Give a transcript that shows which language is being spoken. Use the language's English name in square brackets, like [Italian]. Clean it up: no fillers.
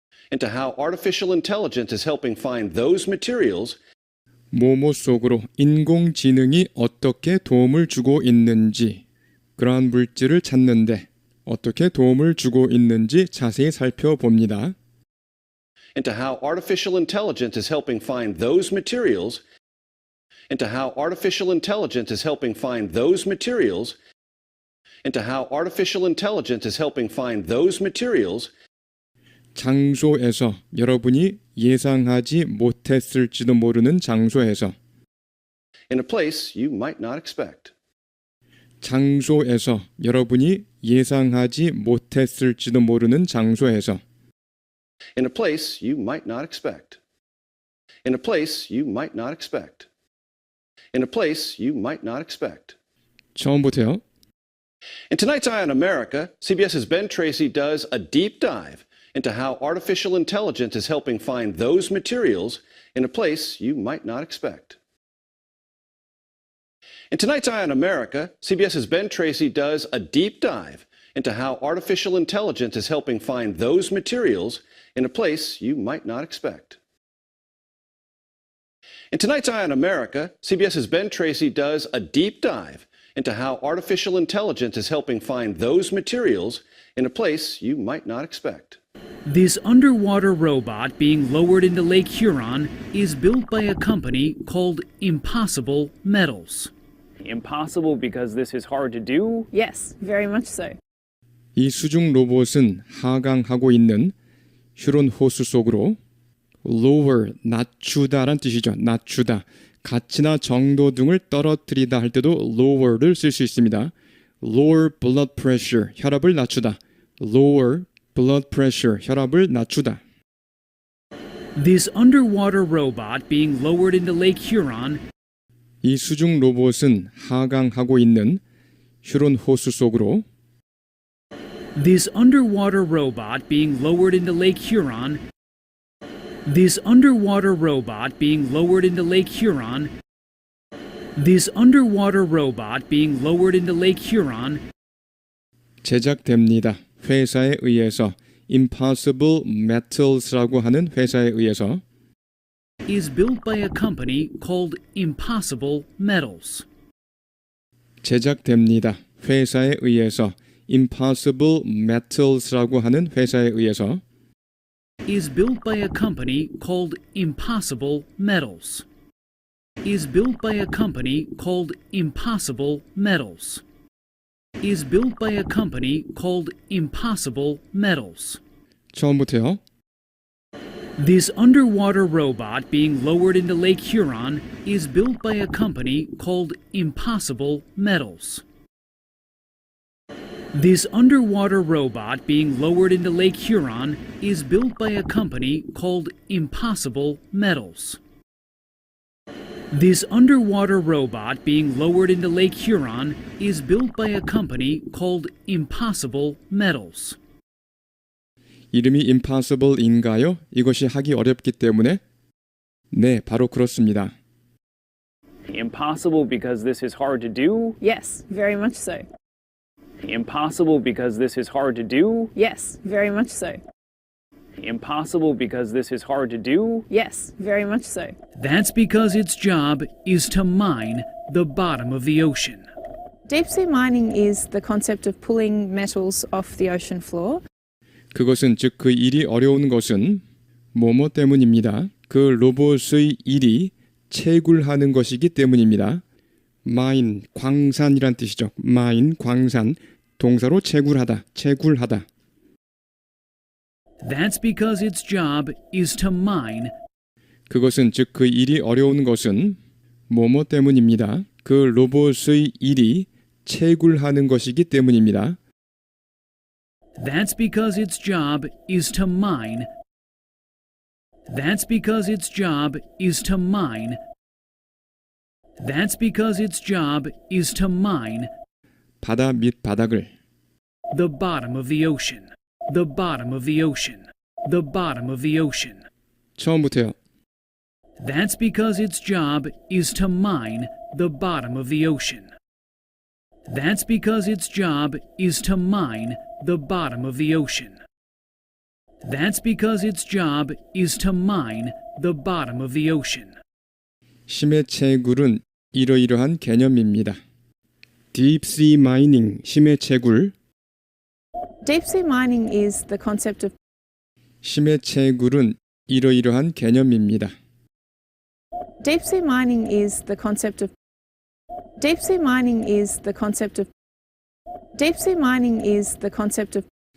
[English] Into how artificial intelligence is helping find those materials [Korean] 뭐뭐 속으로 인공지능이 어떻게 도움을 주고 있는지, 그러한 물질을 찾는데 어떻게 도움을 주고 있는지 자세히 살펴봅니다. [English] into how artificial intelligence is helping find those materials into how artificial intelligence is helping find those materials into how artificial intelligence is helping find those materials [Korean] 장소에서 여러분이 예상하지 못했을지도 모르는 장소에서 [English] in a place you might not expect. [Korean] 장소에서 여러분이 예상하지 못했을지도 모르는 장소에서 [English] In a place you might not expect. In a place you might not expect. In a place you might not expect. [Korean] 처음부터요. [English] In tonight's Eye on America, CBS's Ben Tracy does a deep dive into how artificial intelligence is helping find those materials in a place you might not expect. In tonight's Eye on America, CBS's Ben Tracy does a deep dive into how artificial intelligence is helping find those materials in a place you might not expect. In tonight's Eye on America, CBS's Ben Tracy does a deep dive into how artificial intelligence is helping find those materials in a place you might not expect. This underwater robot being lowered into Lake Huron is built by a company called Impossible Metals. Impossible because this is hard to do? Yes, very much so. [Korean] 이 수중 로봇은 하강하고 있는 휴론 호수 속으로 lower, 낮추다란 뜻이죠. 낮추다. 가치나 정도 등을 떨어뜨리다 할 때도 lower를 쓸 수 있습니다. [English] lower blood pressure, [Korean] 혈압을 낮추다. [English] lower blood pressure, 혈압을 낮추다. This underwater robot being lowered into Lake Huron [Korean] 이 수중 로봇은 하강하고 있는 휴론 호수 속으로 [English] This underwater robot being lowered into Lake Huron This underwater robot being lowered into Lake Huron This underwater robot being lowered into Lake Huron [Korean] 제작됩니다. 회사에 의해서 Impossible Metals라고 하는 회사에 의해서 [English] is built by a company called Impossible Metals. [Korean] 제작됩니다. 회사에 의해서 Impossible Metals라고 하는 회사에 의해서 [English] is built by a company called Impossible Metals. Is built by a company called Impossible Metals. Is built by a company called Impossible Metals. [Korean] 처음부터요. [English] This underwater robot being lowered into Lake Huron is built by a company called Impossible Metals. This underwater robot being lowered into Lake Huron is built by a company called Impossible Metals. This underwater robot being lowered into Lake Huron is built by a company called Impossible Metals. [Korean] 이름이 Impossible인가요? 이것이 하기 어렵기 때문에 네, 바로 그렇습니다. [English] Impossible because this is hard to do? Yes, very much so. Impossible because this is hard to do? Yes, very much so. Impossible because this is hard to do? Yes, very much so. That's because its job is to mine the bottom of the ocean. Deep sea mining is the concept of pulling metals off the ocean floor. [Korean] 그것은 즉 그 일이 어려운 것은 뭐뭐 때문입니다. 그 로봇의 일이 채굴하는 것이기 때문입니다. mine, 광산이란 뜻이죠. mine, 광산, 동사로 채굴하다, 채굴하다. [English] That's because its job is to mine [Korean] 그것은 즉 그 일이 어려운 것은 뭐뭐 때문입니다. 그 로봇의 일이 채굴하는 것이기 때문입니다. [English] That's because its job is to mine. That's because its job is to mine. That's because its job is to mine [Korean] 바다 밑 바닥을 [English] the bottom of the ocean. The bottom of the ocean. The bottom of the ocean. [Korean] 처음부터요. [English] That's because its job is to mine the bottom of the ocean. That's because its job is to mine the bottom of the ocean. That's because its job is to mine the bottom of the ocean. [Korean] 심해 채굴은 이러이러한 개념입니다. [English] Deep sea mining, [Korean] 심해 채굴. [English] Deep sea mining is the concept of [Korean] 심해 채굴은 이러이러한 개념입니다. [English] Deep sea mining is the concept of Deep sea mining is the concept of Deep sea mining is the concept of